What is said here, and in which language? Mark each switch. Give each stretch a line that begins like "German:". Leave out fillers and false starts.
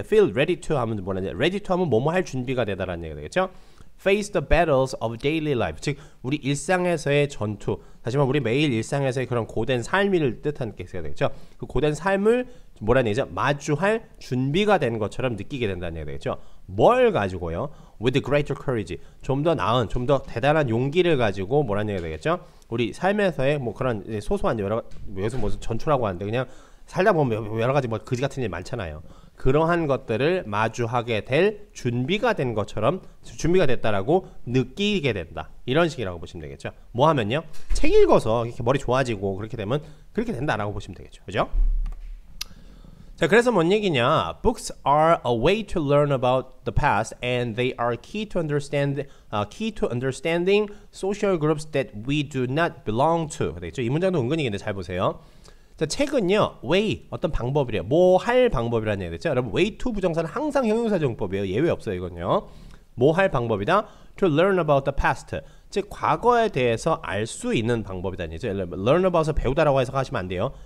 English: feel ready to
Korean: 하면 뭐라는 얘기죠? ready to 하면 뭐뭐 할 준비가 되다라는 얘기가 되겠죠.
English: face the battles of daily life.
Korean: 즉 우리 일상에서의 전투. 다시 말하면 우리 매일 일상에서의 그런 고된 삶을 뜻하는 케이스가 되겠죠. 그 고된 삶을 뭐라는 얘기죠? 마주할 준비가 된 것처럼 느끼게 된다는 얘기가 되겠죠. 뭘 가지고요?
English: with greater courage.
Korean: 좀 더 나은, 좀 더 대단한 용기를 가지고 뭐라는 얘기가 되겠죠? 우리 삶에서의 그런 소소한 여기서 무슨 전투라고 하는데 그냥 살다 보면 여러 가지 그지 같은 일 많잖아요. 그러한 것들을 마주하게 될 준비가 된 것처럼 준비가 됐다라고 느끼게 된다. 이런 식이라고 보시면 되겠죠. 뭐 하면요? 책 읽어서 이렇게 머리 좋아지고 그렇게 되면 그렇게 된다라고 보시면 되겠죠. 그죠? 자, 그래서 뭔 얘기냐?
English: Books are a way to learn about the past, and they are key to understanding social groups that we do not belong to.
Korean: 되겠죠? 이 문장도 은근히 근데 잘 보세요. 자, 책은요, way, 어떤 방법이래요. 뭐 할 방법이라는 얘기겠죠. 여러분, way to 부정사는 항상 형용사 정법이에요. 예외 없어요, 이건요. 뭐 할 방법이다?
English: To learn about the past.
Korean: 즉, 과거에 대해서 알 수 있는 방법이라는 얘기죠. learn about을 배우다라고 해석하시면 안 돼요.